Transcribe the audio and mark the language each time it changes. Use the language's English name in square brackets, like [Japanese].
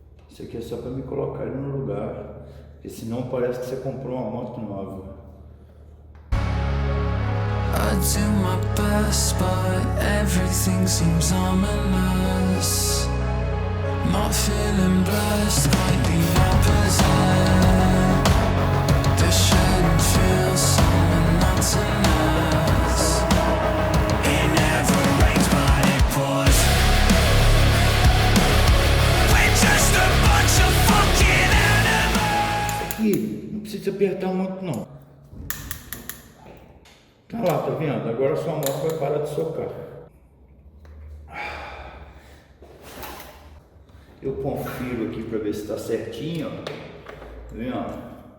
[Portuguese] Isso aqui é só para me colocar ele no lugar, porque senão parece que você comprou uma moto nova. [English] I do my best, but everything seems ominous. Not feeling blessed, quite the opposite. This shouldn't feel so monotonous. It never rains, but it pours. We're just a bunch of fucking animals. [Portuguese] Aqui não precisa apertar muito não. Tá lá, tá vendo? Agora sua moto vai parar de socar. Eu confiro aqui para ver se está certinho, ó. Tá vendo?